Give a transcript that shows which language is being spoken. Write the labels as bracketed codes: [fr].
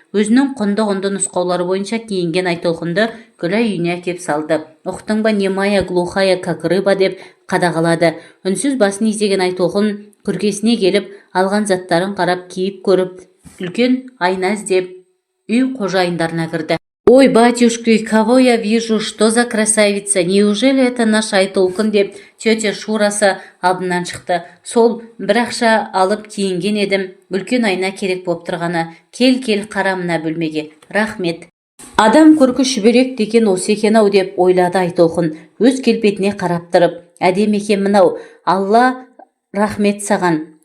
[kk] Өзінің құнды нұсқаулары бойынша киінген Айтолқынды Гүлай үйіне әкеп салды. Ұқтың ба, [ru] немая, глухая, как рыба [kk] деп қадағалады. Үнсіз басын изеген Айтолқын күркесіне келіп, алған заттарын қарап, киіп көріп, үлкен айна іздеп, үй қожайындарына кірді. [ru] Ой, батюшки, кого я вижу, что за красавица, неужели это наш Айтолқын [kk] деп тетя Шурасы алдынан шықты. Сол бір ақша алып киінген едім, үлкен айна керек боп тұрғаны. Кел, қара мына бөлмеге. Рахмет. Адам көркі шүберек деген осы екен-ау деп ойлады Айтолқын. Өз келбетіне қарап тұрып, әдемі екен мынау. Алла рахмет саған.